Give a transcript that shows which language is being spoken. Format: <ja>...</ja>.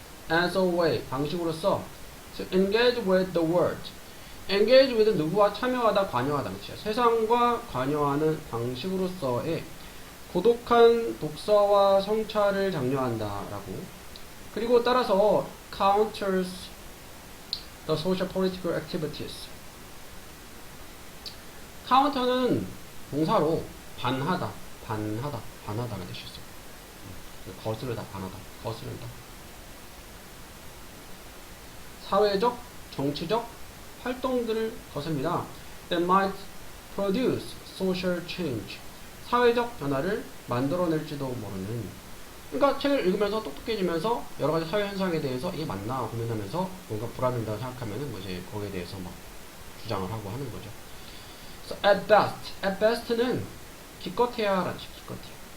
<en>as a way,</en> <ko>방식으로서</ko> <en>to engage with the world.</en> <ko>engage with 누구와 참여하다, 관여하다. 그치? 세상과 관여하는 방식으로서의 고독한 독서와 성찰을 장려한다라고. 그리고 따라서</ko> <en>counters the social political activities.</en> <ko>counter는 동사로 반하다가 될 수 있어요. 거스르다, 반하다, 거스른다. 사회적, 정치적 활동들을 거셉니다.</ko> <en>that might produce social change.</en> <ko>사회적 변화를 만들어낼지도 모르는. 그러니까 책을 읽으면서 똑똑해지면서 여러 가지 사회 현상에 대해서 이게 맞나 고민하면서 뭔가 불안하다고 생각하면은 뭐 이제 거기에 대해서 막 주장을 하고 하는 거죠. So at best는 기껏해야라는 뜻이에요. 기껏해야.</ko>